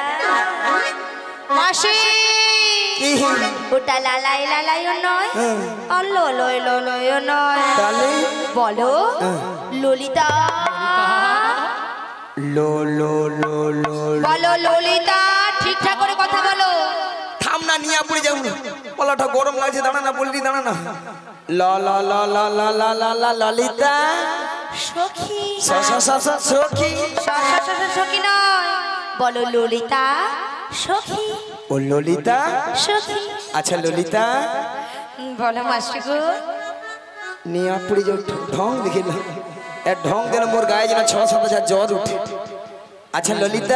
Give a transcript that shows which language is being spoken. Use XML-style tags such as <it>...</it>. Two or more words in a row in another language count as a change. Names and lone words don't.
<bn>মাসি ওটা লালাই লালাইও নয়, আর ললয় ললয়ও নয়, তাহলে বলো ললিতা। লো লো লো লো বলো ললিতা, ঠিকঠাক করে কথা বলো। থাম না, নিয়ে পড়ে যাও। গলাটা গরম লাগছে, দাঁড়া না বললি, দাঁড়া না। ল ল ল ল ল ল ল ল ললিতা সখী। সখী সখী নয়, বলো ললিতা সখী। ও ললিতা সখী। আচ্ছা ললিতা বলো মাসি গো। নিয়ে পড়ে যাও, ঢং দেখে ঢং যেন মোর গায়ে যেন 6-7 হাজার জ্বর উঠে। আচ্ছা ললিতা</bn>